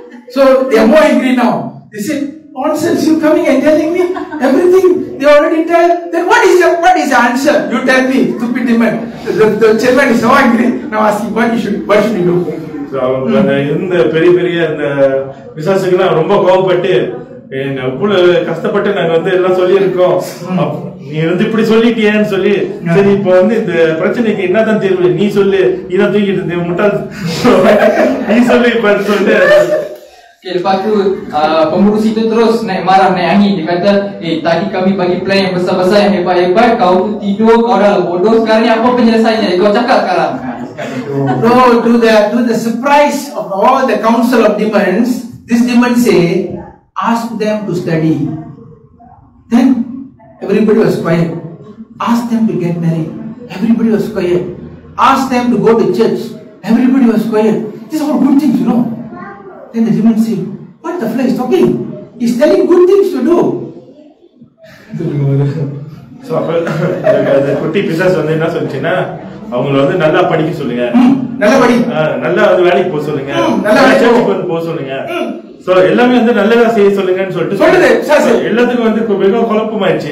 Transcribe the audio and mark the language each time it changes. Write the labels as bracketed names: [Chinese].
[English] So they are more angry now. They say, nonsense, you coming and telling me everything they already tell. Then what is the answer? You tell me, stupid demon. The chairman is so angry. Now asking, what should you do? [Tamil] அவங்க அந்த இருந்த பெரிய பெரிய அந்த விசாசுக்கெல்லாம் ரொம்ப கோவப்பட்டு, எவ்வளவு கஷ்டப்பட்டு நாங்க வந்து எல்லாம் சொல்லியிருக்கோம், நீ வந்து இப்படி சொல்லிட்டியேன்னு சொல்லி, சரி இப்ப வந்து இந்த பிரச்சனைக்கு என்னதான் தீர்வு, நீ சொல்லு, இதான் தூக்கிட்டு முட்டாள் நீ சொல்லு இப்ப சொல்லிட்டு. [Malay] Lepas tu pengurus itu terus naik marah, naik angin. Dia kata, tadi kami bagi plan yang besar-besar, yang hebat-hebat, kau tu tidur, kau dah bodoh, sekarang ni apa penyelesaiannya? Kau cakap sekarang. [English] No, to the surprise of all the council of demons, this demon say, ask them to study. Then everybody was quiet. Ask them to get married. Everybody was quiet. Ask them to go to church. Everybody was quiet. These are all good things, you know. Then the demon say, what the flesh is talking? He's telling good things to do. [Tamil] So அப்ப அந்த குட்டி பிசாசு வந்து என்ன சொல்லுச்சுன்னா, அவங்கள வந்து நல்லா படிக்க சொல்லுங்க, நல்லா வந்து வேலைக்கு போக சொல்லுங்க, சர்ச்சுக்கு போக சொல்லுங்க, சோ எல்லாமே வந்து நல்லதா செய்ய சொல்லுங்கன்னு சொல்லிட்டு எல்லாத்துக்கும் வந்து மிக குழப்பமாயிடுச்சு.